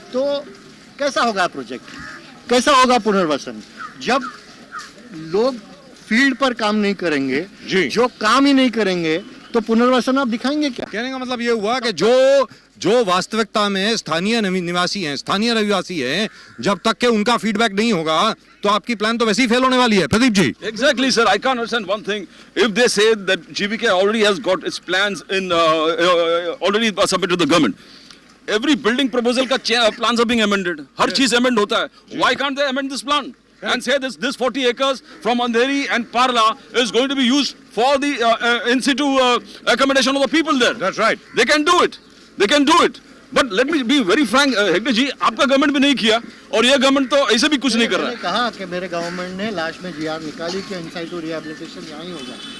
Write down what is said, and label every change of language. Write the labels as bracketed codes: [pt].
[hi] तो कैसा होगा प्रोजेक्ट, कैसा होगा पुनर्वसन जब लोग फील्ड पर काम नहीं करेंगे जी। जो काम ही नहीं करेंगे तो पुनर्वसन आप दिखाएंगे क्या? कहने का मतलब ये हुआ कि जो वास्तविकता में स्थानीय निवासी हैं, जब तक के उनका फीडबैक नहीं होगा तो आपकी प्लान तो वैसे ही फेल होने वाली है। Pradeep ji. [en] Exactly, sir. I can't understand one thing. If they say that GVK already has got its plans in already submitted to the government, every building proposal का plans are being amended. [hi] हर चीज amend होता है. [en] Why can't they amend this plan? And say this 40 acres from Andheri and Parla is going to be used for the in situ accommodation of the people there. That's right. They can do it. They can do it. But let me be very frank, [hi] Hegde जी, आपका government भी नहीं किया और ये government तो ऐसे भी कुछ नहीं कर रहा है। मैंने कहा कि मेरे गवर्नमेंट ने लास्ट में जीआर निकाली कि इन साइटू रिहैबिलिटेशन यहाँ ही होगा